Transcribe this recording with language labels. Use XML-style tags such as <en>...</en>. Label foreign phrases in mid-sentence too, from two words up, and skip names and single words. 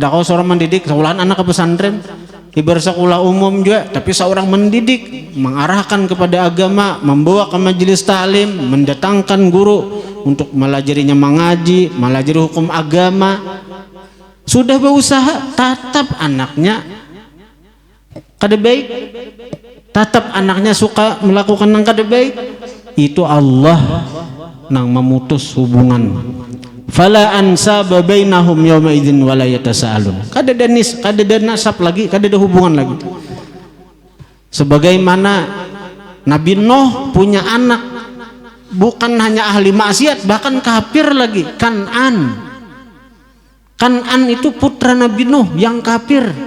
<bjn>kau seorang mendidik sekolahan anak ke pesantren, ibarat sekolah umum juga, tapi seorang mendidik mengarahkan kepada agama, membawa ke majelis taklim, mendatangkan guru untuk melajarinya mengaji, melajari hukum agama, sudah berusaha tatap anaknya kada baik, tatap anaknya suka melakukan yang kada baik, itu Allah nang memutus hubungan.</bjn> <ar>فلا أنساب بينهم يومئذ ولا يتساءلون.</ar> <bjn>Kada ada nasab lagi, kada ada hubungan lagi. Sebagaimana Nabi Nuh punya anak bukan hanya ahli maksiat, bahkan kafir lagi, Kan'an. Kan'an itu putra Nabi Nuh yang kafir.</bjn>